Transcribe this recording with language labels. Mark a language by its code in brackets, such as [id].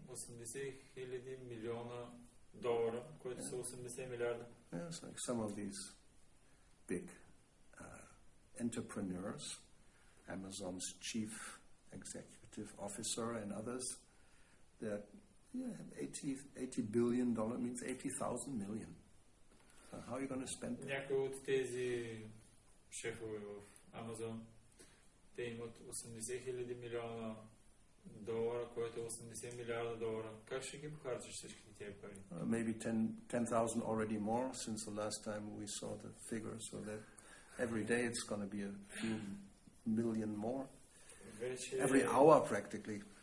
[bg] 80 хиляди милиона долара, което са 80 милиарда. [en] Yeah, it's like some of these big entrepreneurs, Amazon's chief executive officer and others, that $80 billion means 80,000 million. How are you going to spend it? [bg] Някои от тези шефове в Амазон, те имат 80 хиляди милиона долара, което е 80 милиарда долара. Как ще ги похарчиш всички тези пари? [en] Maybe 10,000 already more since the last time we saw the figure, so that every day it's going to be a few million more. Every hour practically.